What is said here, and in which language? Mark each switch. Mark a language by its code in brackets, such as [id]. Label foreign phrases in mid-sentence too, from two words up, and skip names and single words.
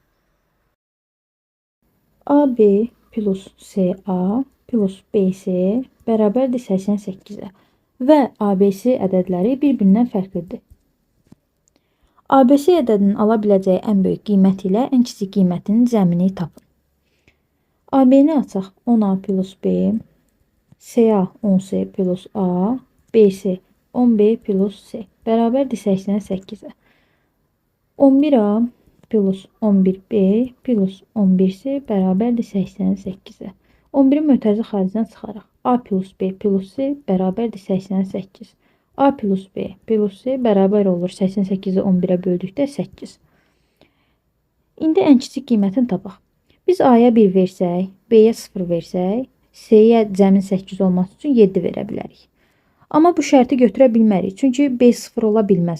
[az] AB plus CA plus BC bərabərdir 88-ə və ABC ədədləri bir-birindən fərqlidir. ABC ədədinin ala biləcəyi ən böyük qiymət ilə ən kiçik qiymətinin cəmini tapın. AB-ni açaq 10A plus B, CA 10C plus A, BC 10B plus C bərabərdir 88-ə. 11A plus 11B plus 11C bərabərdir 88-ə. 11-i mötərizə xaricinə çıxaraq. A plus B plus C bərabərdir 88. A plus B plus C bərabər olur 88-i 11-ə böldükdə 8. İndi ən kiçik qiymətini tapaq. Biz A-ya 1 versək, B-yə 0 versək, C-yə cəmin 8 olması üçün 7 verə bilərik. Amma bu şərti götürə bilmərik, çünki B 0 ola bilməz.